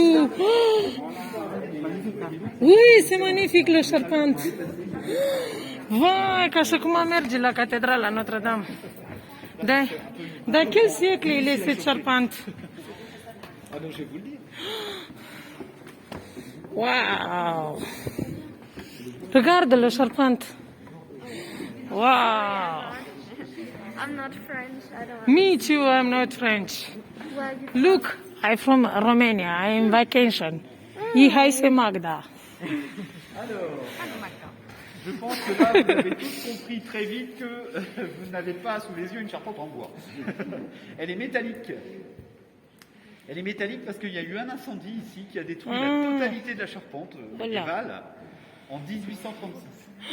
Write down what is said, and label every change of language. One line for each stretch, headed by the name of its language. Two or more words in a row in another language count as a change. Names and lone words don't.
French: Oh! Oui, c'est magnifique le charpente.
Romanian: Vai, ca și cum am merge la catedrala Notre-Dame.
French: De quel siècle il est cette charpente? Ah donc je vais vous le dire. Wow! Regarde le charpente. Wow!
English: I'm not French, I don't. Me too, I'm not French. Where are you? Look, I'm from Romania, I'm vacation. Ihai se Magda.
French: Alors, je pense que là, vous avez tous compris très vite que vous n'avez pas sous les yeux une charpente en bois. Elle est métallique. Elle est métallique parce qu'il y a eu un incendie ici qui a détruit la totalité de la charpente médiévale en 1836.